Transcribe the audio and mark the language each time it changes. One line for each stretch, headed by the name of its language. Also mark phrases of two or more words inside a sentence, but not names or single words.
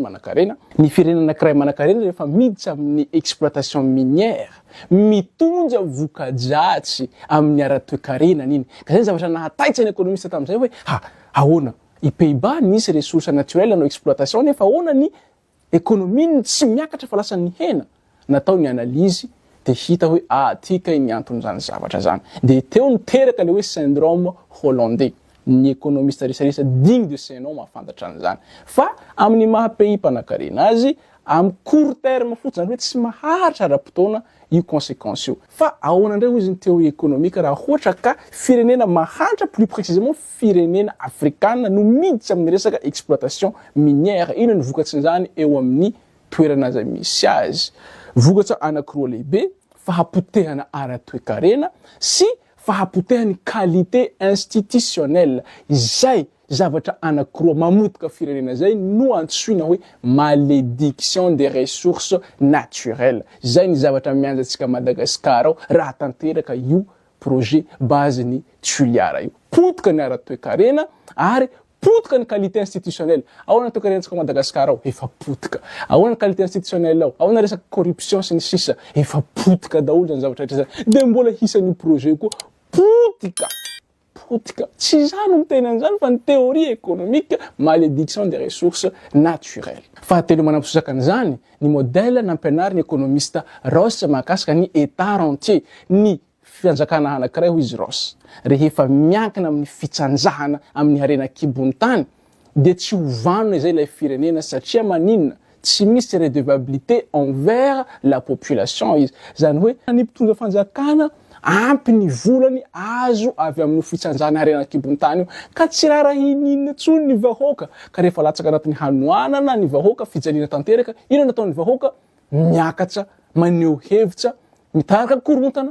Malagasy: manan-karena ny firenena anankiray manan-karena rehefa miditra amin'ny
French: exploitation minière
Malagasy: mitondra vokadratsy amin'ny ara-toe-karenany iny ka zay zavatra nahataitsy ny économiste tamin'izay hoe ahoana i Pays-Bas nisy
French: ressources naturelles
Malagasy: no exploitation nefa ahoana ny économie tsy miakatra fa lasa ny hena natao ny analyse de hita hoe tika ny anton'izany zavatra zany de teo niteraka le hoe
French: syndrome hollandais
Malagasy: ny économiste resaresa
French: digne de ce nom
Malagasy: mahafantatra an'izany fa amin'ny maha pays mpanan-karena azy amin'ny
French: court terme
Malagasy: fotsiny zany hoe tsy maharitra ara-potoana io conséquence io fa ahoana indray izy ny
French: théorie économique
Malagasy: raha ohatra ka firenena mahantra
French: plus précisément
Malagasy: firenena afrikana no miditra amin'ny resaka
French: exploitation minière
Malagasy: ino ny vokatsiny zany eo amin'ny toerana zay misy azy vokatra anankiroa lehibe fahapotehana ara-toe-karena sy fahapotehany
French: qualité institutionnelle
Malagasy: izay zavatra anankiroa mamotika firenena zay no antsoina hoe
French: malédiction des ressources naturelles
Malagasy: zay ny zavatra mianjatsika Madagascar ao raha tanteraka io projet base ny tuliara io potika ny ara-toe-karena ary potika ny
French: qualité institutionnelle
Malagasy: ahoana toe-karenantsika Madagascar ao efa potika ahoana ny
French: qualité institutionnelle
Malagasy: ao ahoana resaka corruption sy ny sisa efa potika daholo zany zavatra rehetra zany de mbola hisan'io projet koa fotika. Tsy zany no miteny an'izany fa ny
French: théorie économique malédiction des ressources naturelles.
Malagasy: Fahatelo manamposaka an'izany ny modèle nampianariny économiste Ross mahakasika ny
French: état rentier,
Malagasy: ny fianjakana anankiray hoy izy Ross. Rehefa miankina amin'ny fitsanjahana amin'ny harena kibony tany dia tsy hovanona izay ilay firenena satria maninona tsy misy
French: redevabilité envers la population
Malagasy: izy. Zany hoe ny mpitondra fanjakana ampy ny volany azo avy amin'ny fitsanjahana harena kibony tany io ka tsy raha hininona tsony ny vahoaka. Ka rehefa latsaka anatin'ny hanoanana ny vahoaka fijaliana tanteraka, ino nataon'ny vahoaka? Miakatra, maneho hevitra, mitarika korontana.